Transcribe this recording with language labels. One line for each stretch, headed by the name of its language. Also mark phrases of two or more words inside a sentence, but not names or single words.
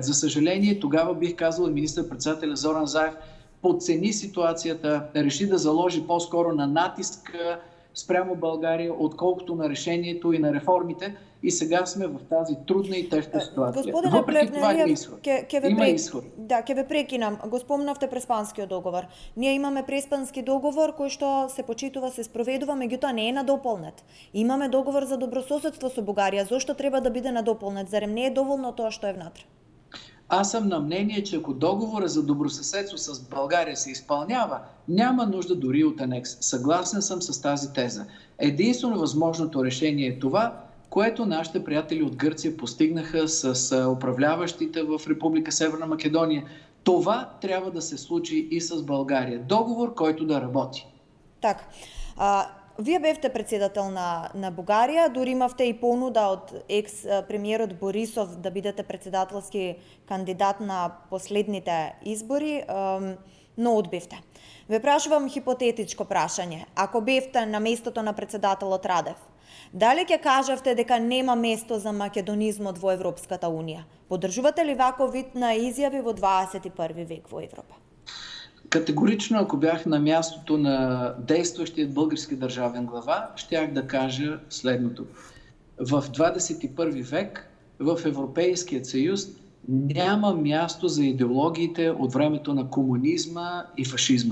Bulgarian: За съжаление, тогава бих казал, министър-председателя Зоран Заев подцени ситуацията, реши да заложи по-скоро на натиска спрямо България, отколкото на решението и на реформите. И сега сме в тази трудна и тежка ситуация. Въпреки това има изход. Има изход.
Macedonian: Да, ќе ве прекинам. Го спомнавте Преспанскиот договор. Ние имаме Преспански договор кој што се почитува, се спроведува, меѓутоа не е надополнет. Имаме договор за добрососедство со Бугарија. Зошто треба да биде надополнет? Зарем не е доволно тоа што е внатре?
Bulgarian: Аз съм на мнение, че ако договора за добросъседство с България се изпълнява, няма нужда дори от анекс. Съгласен съм с тази теза. Единствено възможното решение е това, което нашите приятели от Гърция постигнаха с управляващите в Република Северна Македония. Това трябва да се случи и с България. Договор, който да работи.
Macedonian: Так. Вие бевте председател на Бугарија, дури имавте и понуда од екс-премиерот Борисов да бидете председателски кандидат на последните избори, но одбивте. Ве прашувам хипотетичко прашање. Ако бевте на местото на председателот Радев, дали ќе кажавте дека нема место за македонизмот во Европската Унија? Поддржувате ли ваков вид на изјави во 21 век во Европа?
Bulgarian: Категорично, ако бях на мястото на действащия български държавен глава, щях да кажа следното. В 21 век в Европейският съюз няма място за идеологиите от времето на комунизма и фашизма.